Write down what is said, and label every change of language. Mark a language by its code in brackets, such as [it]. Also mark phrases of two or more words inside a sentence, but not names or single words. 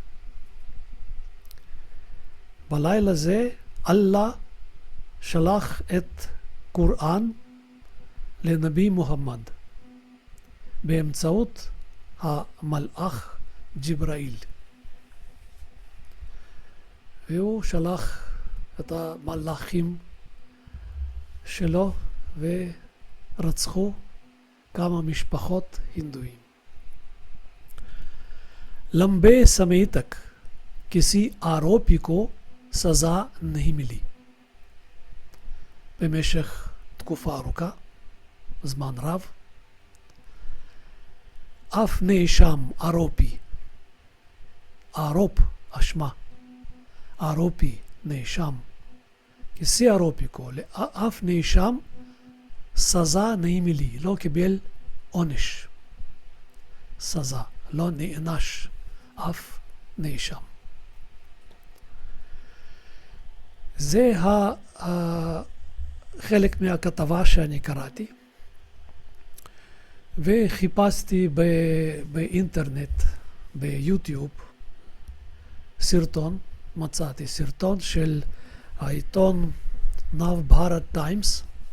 [he] בלילה זה אללה שלח את קוראן לנביא מוחמד באמצעות המלאך ג'יבראיל. והוא שלח את המלאכים שלו ורצחו כמה משפחות הינדואים. [hi] लंबे समय तक किसी आरोपी को सजा नहीं मिली. [he] במשך תקופה ארוכה, זמן רב, אף נאשם ערופי, אשמה, ערופי, נאשם, [hi] किसी आरोपी को, [he] אף נאשם סזה [hi] नहीं मिली, [he] לא קיבל עונש. סזה, לא נענש אף נאשם. זה חלק מהכתבה שאני קראתי, וחיפשתי באינטרנט, ביוטיוב, סרטון, מצאתי סרטון של העיתון נב בהרט טיימס.